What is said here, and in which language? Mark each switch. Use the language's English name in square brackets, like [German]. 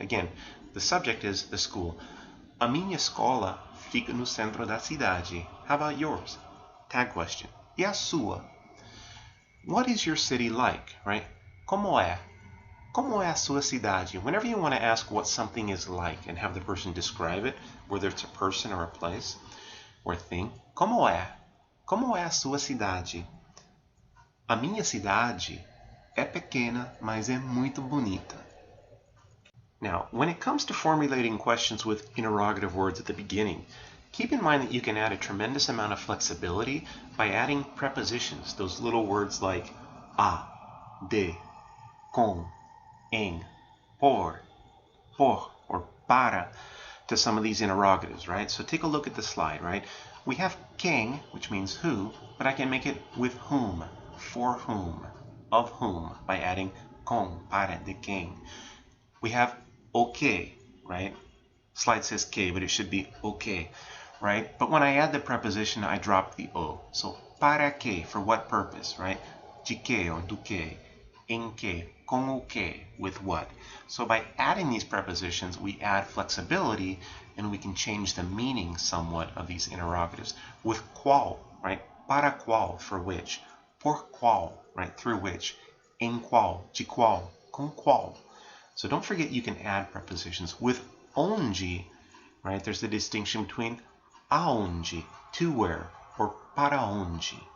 [English] Again, the subject is the school. [Portuguese] A minha escola fica no centro da cidade. [English] How about yours? Tag question. [Portuguese] E a sua? [English] What is your city like, right? [Portuguese] Como é? Como é a sua cidade? [English] Whenever you want to ask what something is like and have the person describe it, whether it's a person or a place or thing, [Portuguese] como é? Como é a sua cidade? A minha cidade é pequena, mas é muito bonita. [English] Now, when it comes to formulating questions with interrogative words at the beginning, keep in mind that you can add a tremendous amount of flexibility by adding prepositions, those little words like a, de, com, em, por, or para, to some of these interrogatives, right? So take a look at the slide, right? We have quem, which means who, but I can make it with whom, for whom, of whom, by adding com, para, de quem. We have okay, right? Slide says que, but it should be okay, right? But when I add the preposition, I drop the o. So para que, for what purpose, right? De que or do que, em que, com o que, with what. So by adding these prepositions, we add flexibility and we can change the meaning somewhat of these interrogatives. With qual, right? Para qual, for which. Por qual, right? Through which. Em qual, de qual, com qual. So don't forget you can add prepositions. With onde, right, there's the distinction between aonde, to where, or para onde.